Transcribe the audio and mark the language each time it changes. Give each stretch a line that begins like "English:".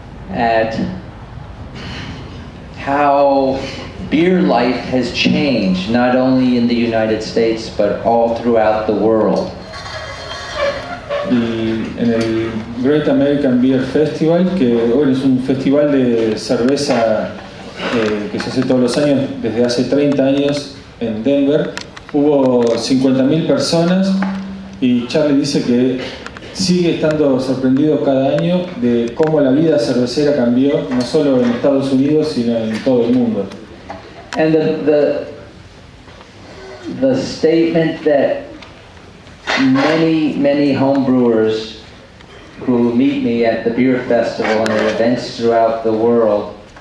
English: at how beer life has changed, not only in the United States, but all throughout the world.
Spanish: Y en el Great American Beer Festival, que bueno, es un festival de cerveza que se hace todos los años, desde hace 30 años en Denver, hubo 50.000 personas y Charlie dice que sigue estando sorprendido cada año de cómo la vida cervecera cambió, no solo en Estados Unidos, sino en todo el mundo.
English: And the statement that many homebrewers who meet me at the beer festival and at events throughout the world,